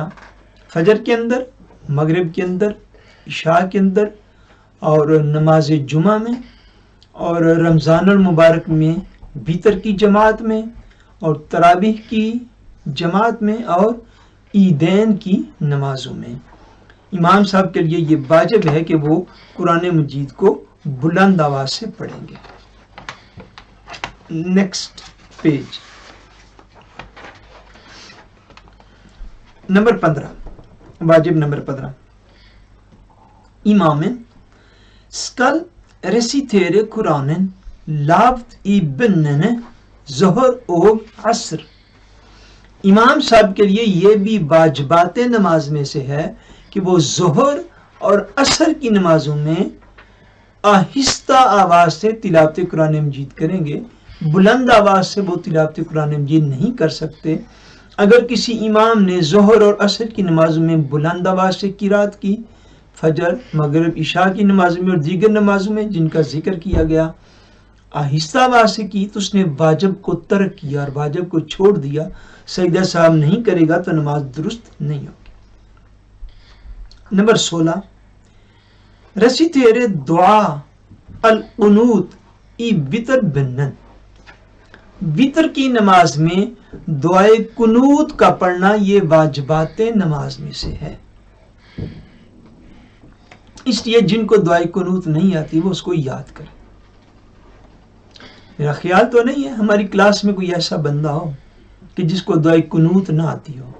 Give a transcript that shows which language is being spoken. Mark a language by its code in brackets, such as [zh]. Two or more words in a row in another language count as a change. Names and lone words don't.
[ur] فجر کے اندر، مغرب کے اندر، عشاء کے اندر، اور نماز جمعہ میں، اور رمضان المبارک میں وطر کی جماعت میں، اور تراویح کی جماعت میں، اور عیدین کی نمازوں میں امام صاحب کے لیے یہ واجب ہے کہ وہ قرآن مجید کو بلند آواز سے پڑھیں گے۔ [en] next page, [ur] نمبر 15، واجب نمبر 15، [no] imamen skal resitere Koranen lavt i bønnene ظہر og عصر۔ [ur] امام صاحب کے لیے یہ بھی واجبات نماز میں سے ہے کہ وہ ظہر اور عصر کی نمازوں میں آہستہ آواز سے تلاوت قرآن مجید کریں گے۔ بلند آواز سے وہ تلاوت قرآن مجید نہیں کر سکتے۔ اگر کسی امام نے ظہر اور عصر کی نمازوں میں بلند آواز سے قرات کی، فجر، مغرب، عشاء کی نمازوں میں اور دیگر نمازوں میں جن کا ذکر کیا گیا، آہستہ آواز سے کی تو اس نے واجب کو ترک کیا اور واجب کو چھوڑ دیا، سجدہ صاحب نہیں کرے گا تو نماز درست نہیں ہوگی۔ [no] نمبر 16 resitere dua al-qunut i witr bønnen. [ur] وطر کی نماز میں دعائے قنوت کا پڑھنا یہ واجبات نماز میں سے ہے، اس لیے جن کو دعائے قنوت نہیں آتی وہ اس کو یاد کریں۔ میرا خیال تو نہیں ہے ہماری کلاس میں کوئی ایسا بندہ ہو کہ جس کو دعائے قنوت نہ آتی ہو۔